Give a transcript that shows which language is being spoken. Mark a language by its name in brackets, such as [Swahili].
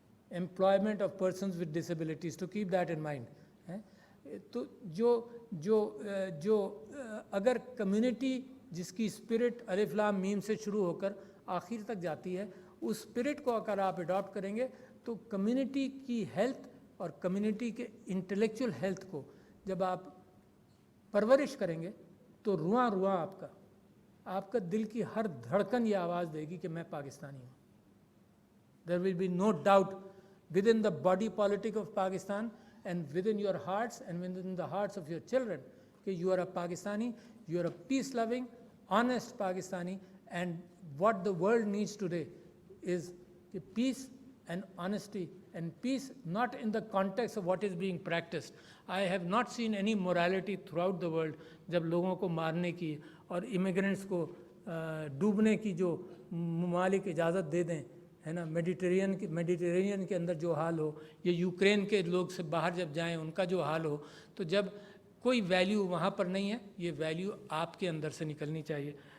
[English] Employment of persons with disabilities, to keep that in mind. [Urdu] تو جو اگر community جس کی اسپرٹ الف لام میم سے شروع ہو کر آخر تک جاتی ہے، اس اسپرٹ کو اگر آپ اڈاپٹ کریں گے تو کمیونٹی کی ہیلتھ اور کمیونٹی کے انٹلیکچوئل ہیلتھ کو جب آپ پرورش کریں گے تو رواں آپ کا دل کی ہر دھڑکن یہ آواز دے گی کہ میں پاکستانی ہوں. [English] There will be no doubt within the body politic of Pakistan and within your hearts and within the hearts of your children that you are a Pakistani, you are a peace-loving, honest Pakistani, and what the world needs today is peace and honesty, and peace not in the context of what is being practiced. I have not seen any morality throughout the world [Urdu] جب لوگوں کو مارنے کی اور immigrants کو ڈوبنے کی جو ممالک اجازت دے دیں، ہے نا، میڈیٹرینین کے اندر جو حال ہو، یا یوکرین کے لوگ سے باہر جب جائیں ان کا جو حال ہو، تو جب کوئی ویلیو وہاں پر نہیں ہے، یہ ویلیو آپ کے اندر سے نکلنی چاہیے.